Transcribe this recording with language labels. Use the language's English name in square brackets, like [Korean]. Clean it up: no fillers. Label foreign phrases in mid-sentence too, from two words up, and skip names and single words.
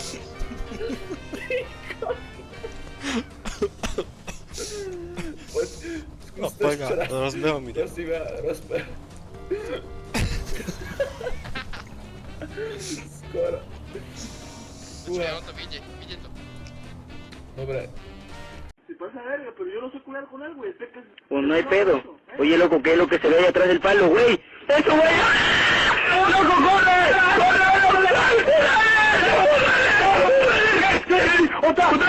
[Slovak] Ty kokos. Poď, skús to ešte raz. Rozbehol mi to. Prosím ja, rozbeh. Skoro. Počkaj, on to vyjde to. Dobre. [Spanish] Pues no hay pedo. Oye, loco, ¿qué es lo que se ve ahí atrás del palo, güey? ¡Eso, güey! ¡Oh, loco, corre! ¡Corre, ¡Otra!